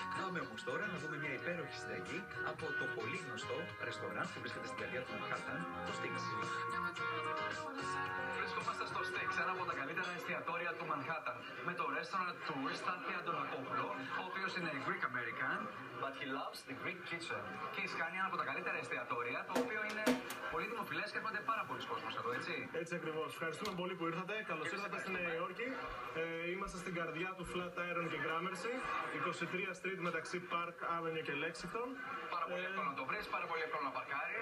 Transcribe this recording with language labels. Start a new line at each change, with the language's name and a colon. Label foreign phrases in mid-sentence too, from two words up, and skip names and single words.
Greek: Πάμε όμως τώρα να δούμε μια υπέροχη συνταγή από το πολύ γνωστό ρεστοράν που βρίσκεται στην καρδιά του Μανχάταν, το Sticks. Βρισκόμαστε στο Sticks, ένα από τα καλύτερα εστιατόρια του Μανχάταν, με το restaurant του Στάθη Αντωνακόπουλο, ο οποίος είναι
English: Greek American, but he loves the Greek kitchen.
Greek: Και έχει κάνει ένα από τα καλύτερα εστιατόρια, το οποίο είναι πολύ δημοφιλές και έρχονται πάρα πολλοί κόσμος εδώ, έτσι. Έτσι ακριβώς. Ευχαριστούμε πολύ που ήρθατε. Καλώς ήρθατε στη Νέα Υόρκη. Είμαστε στην καρδιά του Flatiron και Gramercy, 23 Street μεταξύ Park Avenue και Lexington. Πάρα πολύ εύκολο να το βρεις, πάρα πολύ εύκολο να παρκάρεις.